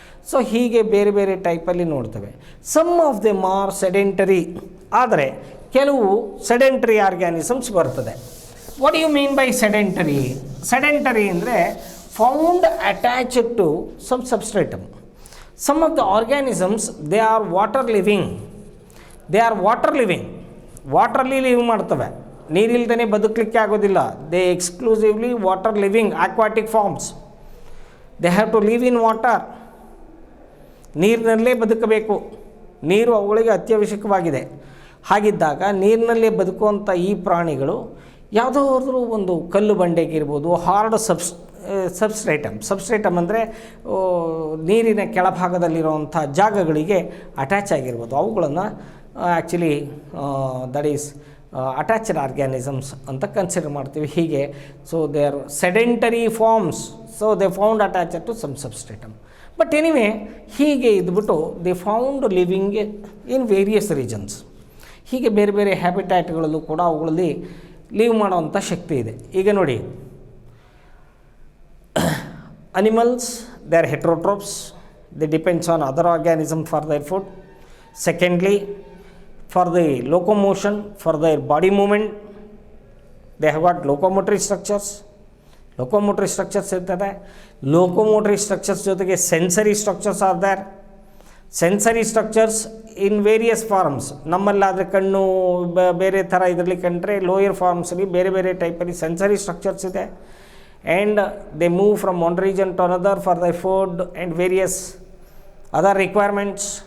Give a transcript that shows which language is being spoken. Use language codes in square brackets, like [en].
[kn] So ಹೀಗೆ ಬೇರೆ ಬೇರೆ ಟೈಪಲ್ಲಿ ನೋಡ್ತೇವೆ. [en] some of them are sedentary, [kn] ಆದರೆ ಕೆಲವು ಸೆಡೆಂಟರಿ ಆರ್ಗ್ಯಾನಿಸಮ್ಸ್ ಬರ್ತದೆ. [en] What you mean by sedentary? Sedentary ಅಂದರೆ found attached to some substratum. Some of the organisms, they are water living. They are water living. [kn] ವಾಟ್ರಲ್ಲಿ live ಮಾಡ್ತವೆ, ನೀರಿಲ್ದೇ ಬದುಕಲಿಕ್ಕೆ ಆಗೋದಿಲ್ಲ. [en] They exclusively water living aquatic forms. They have to live in water. [kn] ನೀರಿನಲ್ಲೇ ಬದುಕಬೇಕು. ನೀರು ಅವುಗಳಿಗೆ ಅತ್ಯವಶ್ಯಕವಾಗಿದೆ. ಹಾಗಿದ್ದಾಗ ನೀರಿನಲ್ಲೇ ಬದುಕುವಂಥ ಈ ಪ್ರಾಣಿಗಳು ಯಾವುದಾದ್ರೂ ಒಂದು ಕಲ್ಲು ಬಂಡೆಗಿರ್ಬೋದು, ಹಾರ್ಡ್ ಸಬ್ಸ್ಟ್ರೇಟಮ್ ಅಂದರೆ ನೀರಿನ ಕೆಳಭಾಗದಲ್ಲಿರುವಂಥ ಜಾಗಗಳಿಗೆ ಅಟ್ಯಾಚ್ ಆಗಿರ್ಬೋದು. ಅವುಗಳನ್ನು [en] actually that is attached organisms [kn] ಅಂತ ಕನ್ಸಿಡರ್ ಮಾಡ್ತೀವಿ. [en] ಹೀಗೆ so they are sedentary forms. So they found attached to some substratum. But anyway [kn] ಹೀಗೆ ಇದ್ಬಿಟ್ಟು [en] They found living in various regions. [kn] ಹೀಗೆ ಬೇರೆ ಬೇರೆ ಹ್ಯಾಬಿಟ್ಯಾಟ್ಗಳಲ್ಲೂ ಕೂಡ ಅವುಗಳಲ್ಲಿ ಲೀವ್ ಮಾಡೋವಂಥ ಶಕ್ತಿ ಇದೆ. ಈಗ ನೋಡಿ, [en] animals, they are heterotrophs. They depends on other organism for their food. Secondly, for the locomotion, for their body movement, they have got locomotory structures. Locomotory structures ಇರ್ತದೆ. Locomotory structures ಜೊತೆಗೆ sensory structures are there. Sensory structures in various forms. [kn] ನಮ್ಮಲ್ಲಾದರೆ ಕಣ್ಣು ಬೇರೆ ಥರ ಇದರಲ್ಲಿ ಕಂಡ್ರೆ lower ಫಾರ್ಮ್ಸಲ್ಲಿ ಬೇರೆ ಬೇರೆ ಟೈಪಲ್ಲಿ ಸೆನ್ಸರಿ ಸ್ಟ್ರಕ್ಚರ್ಸ್ ಇದೆ. [en] And they move from one region to another for their food and various other requirements.